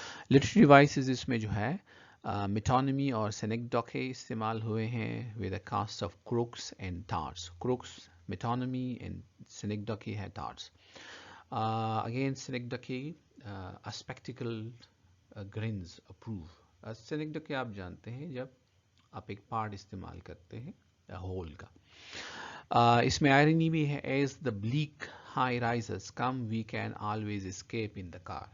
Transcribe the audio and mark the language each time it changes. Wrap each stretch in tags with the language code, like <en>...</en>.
<ur>Literary devices اس میں جو ہے میٹونیمی اور سینیکڈوکے استعمال ہوئے ہیں</ur> <en>With a cast of crooks and tarts. Crooks metonymy and synecdoche ہے tarts. Again synecdoche a spectacle grins approve.</en> <ur>سینیکڈوکے آپ جانتے ہیں جب آپ ایک پارٹ استعمال کرتے ہیں ہول کا. اس میں آئرنی بھی ہے.</ur> <en>As the black high rises come we can always escape in the car.</en>